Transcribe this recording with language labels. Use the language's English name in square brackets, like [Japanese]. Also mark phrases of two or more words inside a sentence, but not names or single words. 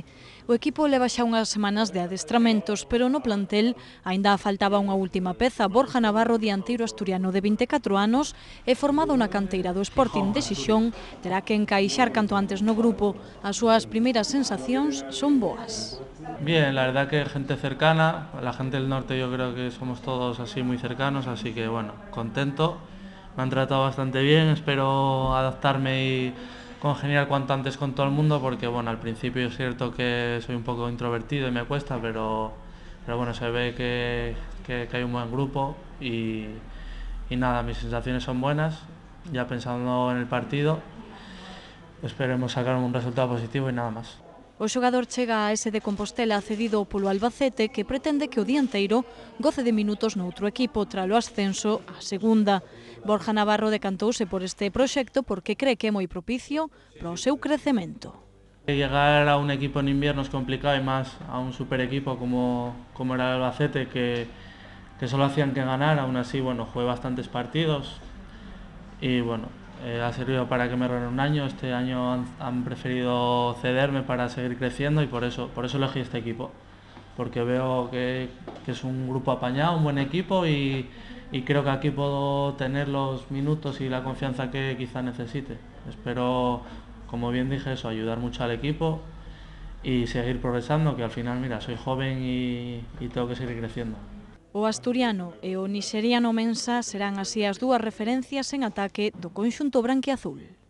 [Galician] O equipo leva xa unhas semanas de adestramentos, pero no plantel aínda faltaba unha última peza. Borja Navarro, dianteiro asturiano de 24 anos, e formado na canteira do Sporting de Xixón, terá que encaixar canto antes no grupo. As súas primeiras sensacións son boas. [Spanish] Bien, la verdad que gente cercana, la gente del norte yo creo que somos todos así muy cercanos, así que bueno, contento. Me han tratado bastante bien, espero adaptarme y congeniar cuanto antes con todo el mundo, porque bueno, al principio es cierto que soy un poco introvertido y me cuesta, pero bueno, se ve que hay un buen grupo y nada, mis sensaciones son buenas. Ya pensando en el partido, esperemos sacar un resultado positivo y nada más. [Galician] O xogador chega a ese de Compostela cedido polo Albacete, que pretende que o dianteiro goce de minutos noutro equipo tralo ascenso á segunda. Borja Navarro decantouse por este proxecto porque cree que é moi propicio para o seu crecemento. [Spanish] Llegar a un equipo en invierno es complicado, y más a un super equipo como era el Albacete, que solo hacían que ganar. Aún así, bueno, jugué bastantes partidos y bueno, ha servido para que me renueve un año. Este año han preferido cederme para seguir creciendo y por eso elegí este equipo, porque veo que es un grupo apañado, un buen equipo y creo que aquí puedo tener los minutos y la confianza que quizá necesite. Espero, como bien dije, eso, ayudar mucho al equipo y seguir progresando, que al final, mira, soy joven y tengo que seguir creciendo. [Galician] O asturiano e o nixeriano Mensa serán así as dúas referencias en ataque do conxunto branquiazul.